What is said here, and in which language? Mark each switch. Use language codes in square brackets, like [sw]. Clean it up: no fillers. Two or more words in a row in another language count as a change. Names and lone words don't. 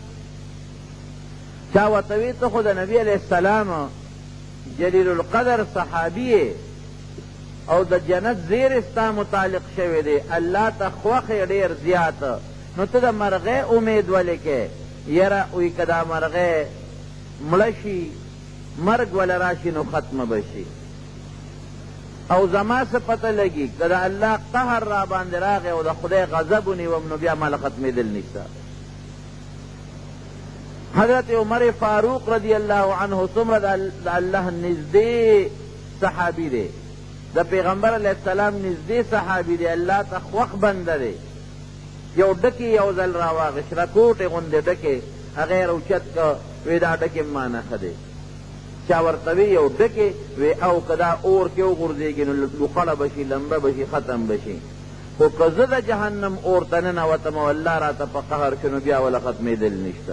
[ps] چا ورته وی ته خو د نبي [ar] علیه السلام جلیل القدر [ps] صحابي او د جنت زیر ستا متعلق شوی دی، الله ته خوښ ډېر زیات، نو ته د مرغۍ امید ولې کې؟ یره وی که دا مرغۍ مړه شي مرګ وله راشي نو ختمه به شي، او زما څه پته لګي که د الله قهر را باندې راغی او د خدای غضب ونیوم نو بیا ماله ختمېدل نشته. حضرت عمر فاروق [ar] رضی اللہ عنہ [ps] څومره د الله نږدې صحابي دی، د پیغمبر [ar] علیہ السلام [ps] نږدې صحابي دی، الله ته خوښ بنده دی. یو ډکې یو ځل راواغېست، رکوټې غوندې ډکې، هغه یې راوچت که وی دا ډکې ما نه ښه دی. چا ورته وی یو ډکې وی او که دا اور کې وغورځېږي نو لوخړه به شي، لمبه به شي، ختم به شي، خو که زه د جهنم اور ته ننوتم او الله راته په قهر شو نو بیا وله ختمېدل نشته.